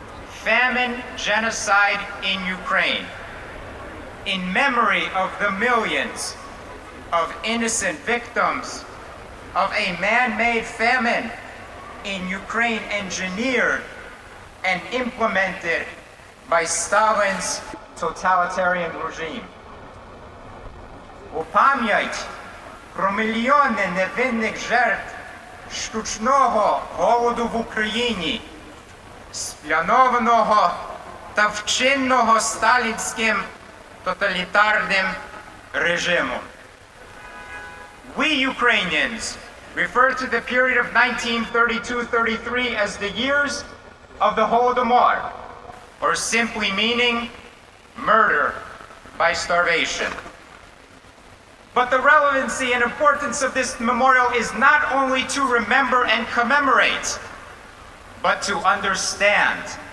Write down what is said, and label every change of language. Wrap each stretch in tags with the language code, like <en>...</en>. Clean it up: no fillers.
<en>Famine, genocide in Ukraine, in memory of the millions of innocent victims of a man-made famine in Ukraine, engineered and implemented by Stalin's totalitarian regime.</en> <uk>У пам'ять про мільйони невинних жертв штучного голоду в Україні, спланованого та вчиненого сталінським тоталітарним режимом.</uk> <en>We Ukrainians refer to the period of 1932-33 as the years of the Holodomor, or simply meaning murder by starvation. But the relevancy and importance of this memorial is not only to remember and commemorate, but to understand.</en>